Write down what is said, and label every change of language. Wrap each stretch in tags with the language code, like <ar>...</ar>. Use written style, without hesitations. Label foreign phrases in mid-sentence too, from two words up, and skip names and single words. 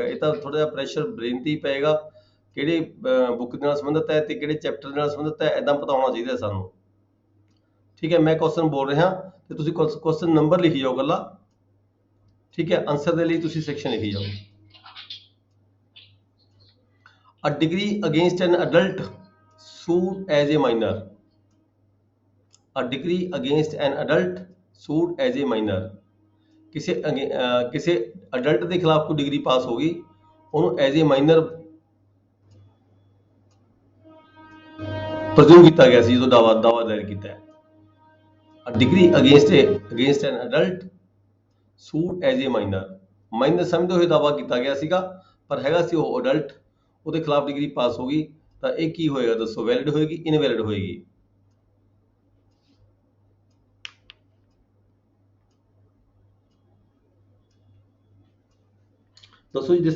<pa>ਇਹ ਤਾਂ ਥੋੜਾ ਜਿਹਾ</pa> <en>pressure brain</en> <pa>ਤੇ ਹੀ ਪਏਗਾ, ਕਿਹੜੇ ਬੁੱਕ ਦੇ ਨਾਲ ਸੰਬੰਧਿਤ ਹੈ ਤੇ ਕਿਹੜੇ ਚੈਪਟਰ ਦੇ ਨਾਲ ਸੰਬੰਧਿਤ ਹੈ, ਇਦਾਂ ਪਤਾ ਹੋਣਾ ਚਾਹੀਦਾ ਸਾਨੂੰ। ਠੀਕ ਹੈ, ਮੈਂ ਕੁਐਸਚਨ ਬੋਲ ਰਿਹਾ ਤੇ ਤੁਸੀਂ</pa> <en>question number</en> <pa>ਲਿਖੀ ਜਾਓ ਇਕੱਲਾ। ਠੀਕ ਹੈ, ਆਨਸਰ ਦੇ ਲਈ ਤੁਸੀਂ ਸੈਕਸ਼ਨ ਲਿਖੀ ਜਾਓ।</pa> <en>a degree against an adult sued as a minor। a degree against an adult sued as a minor।</en> <pa>ਕਿਸੇ ਅਡਲਟ ਦੇ ਖਿਲਾਫ ਕੋਈ ਡਿਗਰੀ ਪਾਸ ਹੋ ਗਈ, ਉਹਨੂੰ</pa> <en>as a minor</en> <pa>ਪ੍ਰਜ਼ੂਮ ਕੀਤਾ ਗਿਆ ਸੀ ਜਦੋਂ ਦਾਵਾ ਦਾਇਰ ਕੀਤਾ ਹੈ।</pa> <en>a degree against an adult sued as a minor।</en> <pa>ਮਾਈਨਰ ਸਮਝਦੇ ਹੋਏ ਦਾਵਾ ਕੀਤਾ ਗਿਆ ਸੀਗਾ, ਪਰ ਹੈਗਾ ਸੀ ਉਹ ਅਡਲਟ, ਉਹਦੇ ਖਿਲਾਫ ਡਿਗਰੀ ਪਾਸ ਹੋ ਗਈ, ਤਾਂ ਇਹ ਕੀ ਹੋਏਗਾ ਦੱਸੋ? ਵੈਲਿਡ ਹੋਏਗੀ, ਇਨਵੈਲਿਡ ਹੋਏਗੀ? ਦੱਸੋ ਜੀ।</pa>